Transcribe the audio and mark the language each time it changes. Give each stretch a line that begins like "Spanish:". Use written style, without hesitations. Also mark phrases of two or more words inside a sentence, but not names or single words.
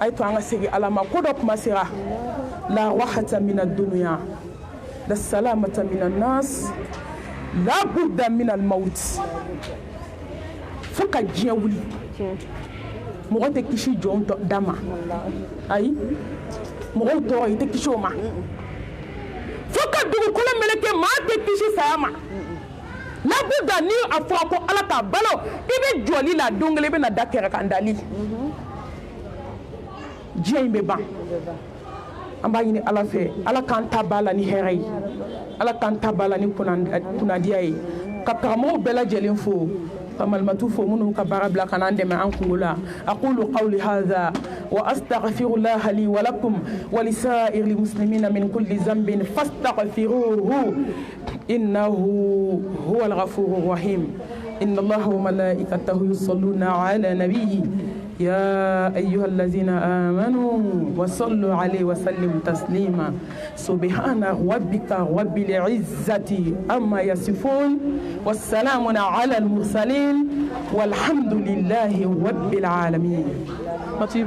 Bambara: ye to an ka segin ala ma ko dɔ kuma sera
Arabic: لا راحة من الدنيا لا سلامة من الناس لا بد من الموت
Bambara: fo ka diɲɛ wuli mɔgɔ tɛ kisi jɔn da ma ayi mɔgɔw tɔɔrɔ i tɛ kisi o ma fo ka dugukolo meleke maa tɛ kisi saya ma labuda ni a fɔra ko ala t'a balo i bɛ jɔli la don kelen i bɛ na da kɛrɛ kan dali diɲɛ in bɛ ban an b'a ɲini ala fɛ ala k'an ta ba la ni hɛrɛ ye ala k'an ta ba la ni kunnadiya ye ka karamɔgɔw bɛɛ lajɛlen fo ka malimatu fo minnu ka baara bila ka n'an dɛmɛ an kungo la
Arabic: أقول قولي هذا وأستغفر الله لي ولكم ولسائر المسلمين من كل ذنب فاستغفروه إنه هو الغفور الرحيم إن الله وملائكته يصلون على النبي يا أيها الذين آمنوا وصلوا عليه وسلموا تسليما سبحان ربك رب العزة أما يصفون والسلام على المرسلين والحمد لله رب العالمين.